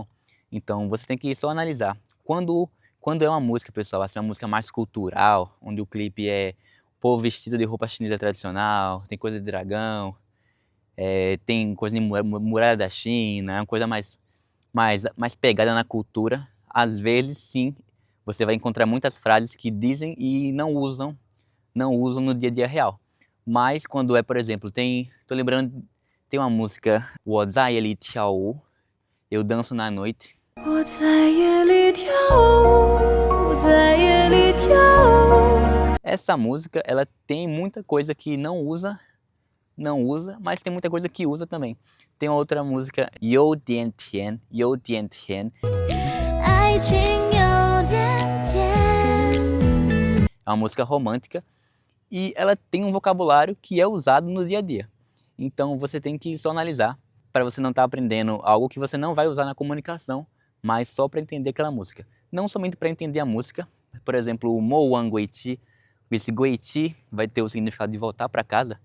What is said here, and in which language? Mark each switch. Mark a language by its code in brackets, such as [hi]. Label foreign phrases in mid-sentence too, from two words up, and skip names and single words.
[pt] Então você tem que só analisar. Quando é uma música, pessoal, assim, uma música mais cultural, onde o clipe é o povo vestido de roupa chinesa tradicional, tem coisa de dragão, tem coisa de muralha da China, é uma coisa mais pegada na cultura, às vezes sim, você vai encontrar muitas frases que dizem e não usam no dia a dia real. Mas quando é, por exemplo, tô lembrando, tem uma música, [zh] 我在夜里跳舞, [pt] eu danço na noite. [zh] 我在夜里跳舞，在夜里跳舞。 [pt] Essa música, ela tem muita coisa que não usa, mas tem muita coisa que usa também. Tem outra música, [zh] 有点甜，有点甜。爱情有点甜。 [pt] É uma música romântica e ela tem um vocabulário que é usado no dia a dia. Então você tem que só analisar para você não estar aprendendo algo que você não vai usar na comunicação, mas só para entender aquela música. Não somente para entender a música, por exemplo, o [zh] 莫忘归期, [pt] esse [zh] 归期 [pt] vai ter o significado de voltar para casa.